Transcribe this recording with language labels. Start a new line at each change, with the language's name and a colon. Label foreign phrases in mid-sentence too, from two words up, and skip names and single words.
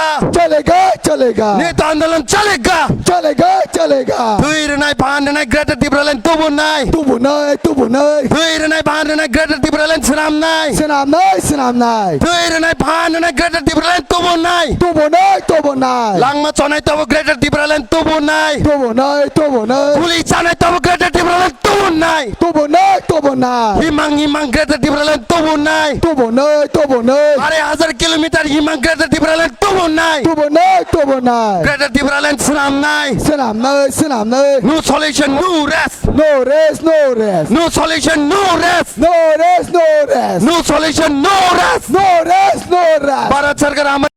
Hindi: Chalega नहीं तो आंदोलन चलेगा Chalega
Kok Borok: फैरनाय फाननाय ग्रेटार तिप्रालेण्ड तबुनाय Tubunay फैरनाय फाननाय ग्रेटार तिप्रालेण्ड सोनामनाय Senamnay फैरनाय फाननाय ग्रेटार तिप्रालेण्ड तबुनाय Tubunay लाङमा चढाइ तब ग्रेटार तिप्रालेण्ड तबुनाय Tubunay गुली चानाय तब ग्रेटार तिप्रालेण्ड तबुनाय हिमाङ ग्रेटार तिप्रालेण्ड तबुनाय Tubunay अरे 1000 किलोमिटर हिमाङ ग्रेटार तिप्रालेण्ड तबुनाय ग्रेटार तिप्रालेण्ड सोनामनाय Senamnay
English: No solution no rest No rest No solution no rest No rest No solution no rest No rest भारत सरकार